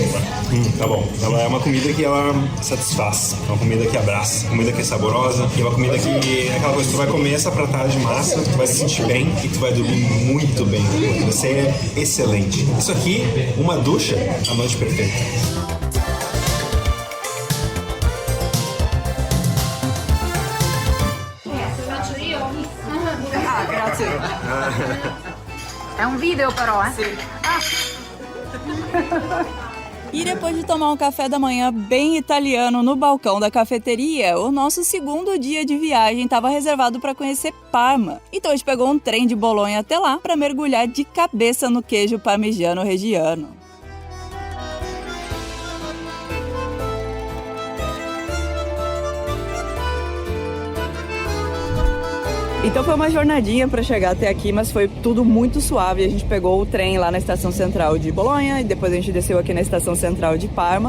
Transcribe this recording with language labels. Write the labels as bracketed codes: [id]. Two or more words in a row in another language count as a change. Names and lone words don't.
[pt] Tá bom. Ela é uma comida que ela satisfaz, é uma comida que abraça, uma comida que é saborosa, e uma comida que é aquela coisa que tu vai comer essa pratada de massa, tu vai se sentir bem e tu vai dormir muito bem. Vai ser excelente. Isso aqui, uma ducha, a noite perfeita. [it] Ah, grazie. È un video però, eh? Sì. [pt] E depois de tomar um café da manhã bem italiano no balcão da cafeteria, o nosso segundo dia de viagem estava reservado para conhecer Parma. Então a gente pegou um trem de Bolonha até lá para mergulhar de cabeça no queijo parmigiano reggiano. Então foi uma jornadinha para chegar até aqui, mas foi tudo muito suave. A gente pegou o trem lá na estação central de Bolonha e depois a gente desceu aqui na estação central de Parma.